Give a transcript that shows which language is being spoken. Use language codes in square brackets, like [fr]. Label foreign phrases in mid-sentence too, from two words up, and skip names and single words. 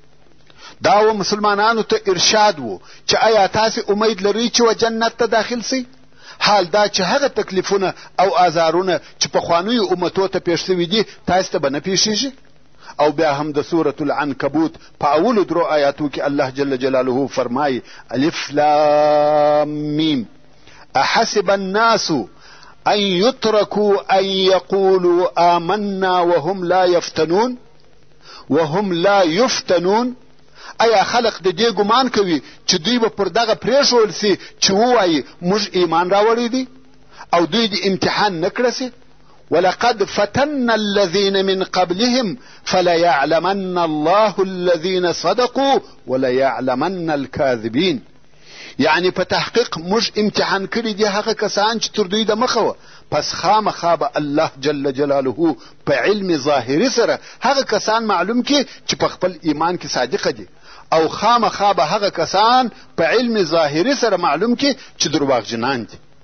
[ps] دا و مسلمانانو ته ارشاد و چې آیا تاسې امید لرئ چې و جنت ته داخل سئ؟ حال دا چې هغه تکلیفونه او آزارونه چې پخوانیو امتو ته پیښ سوي دي تاسې ته به نه پیښیږي؟ او بیا هم د سورة العنکبوت په اولو درو آیاتو کې [ar] الله جل جلاله [ps] فرمایي [ar] الف لام میم احسب الناس ان يتركوا ان يقولوا آمنا وهم لا يفتنون. [ps] ایا خلق د دې ګمان کوي چې دوی به پر دغه پرېښول سي چې ووایي موږ ایمان راوړی دی او دوی د امتحان نه کړه سي؟ [ar] ولقد فتنا الذين من قبلهم فليعلمن الله الذين صدقوا وليعلمن الكاذبين. [ps] یعنی په تحقیق موږ امتحان کړي دي هغه کسان چې تر دوی د مخه وه، پس خامخا به الله [ar] جل جلاله [ps] په علم ظاهري سره هغه کسان معلوم کړي چې په خپل ایمان کې صادقه دي، او خامخا به هغه کسان په علم ظاهري سره معلوم کړي چې درواغجنان دي.